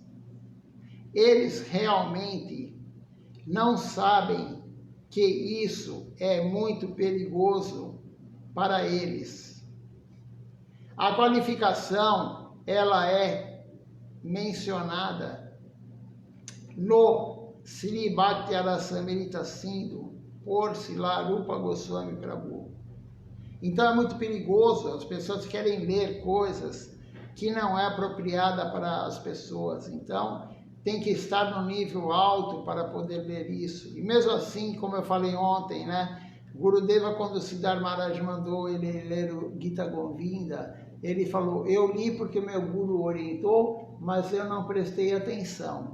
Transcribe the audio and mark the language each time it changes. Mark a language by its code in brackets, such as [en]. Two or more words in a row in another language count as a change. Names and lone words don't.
[pt] Eles realmente não sabem que isso é muito perigoso para eles. A qualificação, ela é mencionada no Sri Bhakti Rasamrita Sindhu por Srila Rupa Goswami Prabhu. Então é muito perigoso, as pessoas querem ler coisas que não é apropriada para as pessoas. Então tem que estar no nível alto para poder ler isso. E mesmo assim, como eu falei ontem, Gurudeva, quando Siddhar Maharaj mandou ele ler o Gita Govinda, ele falou: eu li porque meu Guru orientou, mas eu não prestei atenção.